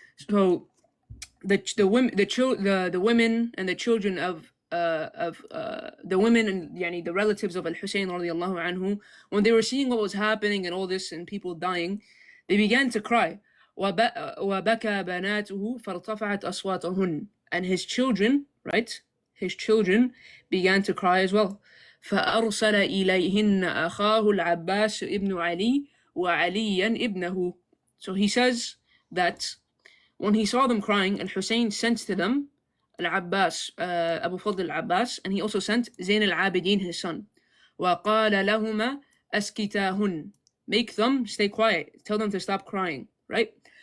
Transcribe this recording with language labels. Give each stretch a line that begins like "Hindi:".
English: So the women and the children of the women and yani the relatives of Al-Hussein radiallahu anhu, when they were seeing what was happening and all this and people dying, they began to cry.
Arabic: وبكى بناته فارتفعت أصواتهن,
English: and his children, right, his children began to cry as well.
Arabic: فأرسل إليهن أخاه العباس ابن علي وعليا ابنه.
English: So he says that when he saw them crying, Al-Hussein sent to them Al-Abbas, Abu Fadl Al-Abbas, and he also sent Zayn Al-Abidin, his son.
Arabic: وَقَالَ لَهُمَا أَسْكِتَاهُنْ,
English: make them stay quiet, tell them to stop crying, right?